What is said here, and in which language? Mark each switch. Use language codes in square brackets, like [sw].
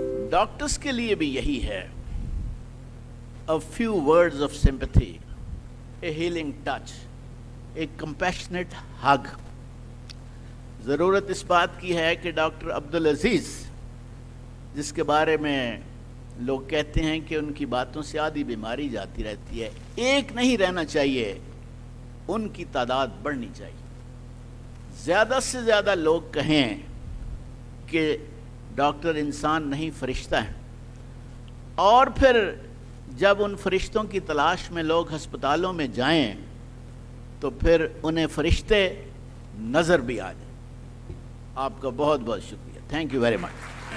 [hi] Doctors के लिए भी यही है. [en] A few words of sympathy, a healing touch, a compassionate hug. [hi] ज़रूरत इस बात की है कि डॉक्टर अब्दुल अजीज़, जिसके बारे में लोग कहते हैं कि उनकी बातों से आधी बीमारी जाती रहती है, एक नहीं रहना चाहिए, उनकी तादाद बढ़नी चाहिए. ज़्यादा से ज़्यादा लोग कहें कि डॉक्टर इंसान नहीं फरिश्ता है, और फिर जब उन फरिश्तों की तलाश में लोग हस्पतालों में जाएं तो फिर उन्हें फरिश्ते नज़र भी आ जाए. आपका बहुत बहुत शुक्रिया. [en] Thank you very much.